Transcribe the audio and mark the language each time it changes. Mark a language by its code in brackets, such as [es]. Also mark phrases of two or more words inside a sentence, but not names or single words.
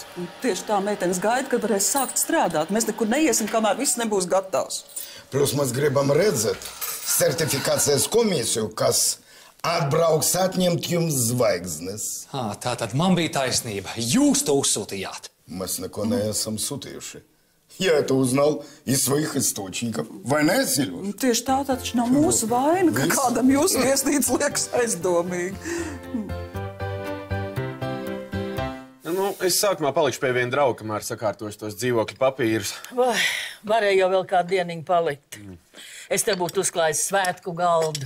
[lv] Un tieši tā meitenes gaida, kad varēs sākt strādāt. Mēs nekur neiesim, kamēr viss nebūs gatavs. Plus mēs gribam redzēt certifikācijas komisiju, kas atbrauks atņemt jums zvaigznes. Tātad man bija taisnība. Jūs to uzsūtījāt. Mēs neko neesam sūtījuši. [ru] Я это узнал из своих источников. Война, Сильвуш? [lv] Tieši tā taču nav mūsu vaina, ka kādam jūsu viesnīca liekas aizdomīgi. Nu, es sākumā palikšu pie viena drauga, kamēr sakārtošu tos dzīvokļu papīrus. Vai, varēja jau vēl kādu dieniņu palikt. Es te būtu uzklājis svētku galdu.